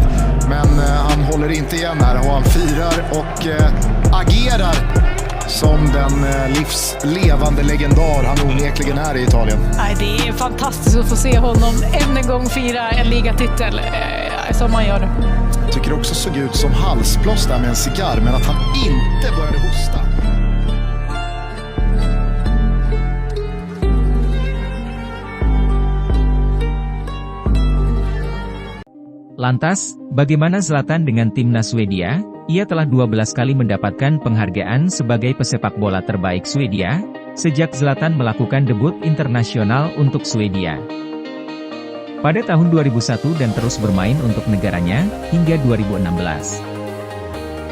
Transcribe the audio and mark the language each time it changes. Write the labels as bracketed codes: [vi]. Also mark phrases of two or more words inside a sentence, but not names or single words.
[sv] Men han håller inte igen här och han firar och agerar som den livslevande legendar han onekligen är i Italien. Nej, det är fantastiskt att få se honom än en gång fira en ligatitel som han gör. Tycker också såg ut som halsblås där med en cigarr, men att han inte började hosta. [id] Lantas, bagaimana Zlatan dengan timnas Swedia? Ia telah 12 kali mendapatkan penghargaan sebagai pesepak bola terbaik Swedia, sejak Zlatan melakukan debut internasional untuk Swedia pada tahun 2001 dan terus bermain untuk negaranya, hingga 2016.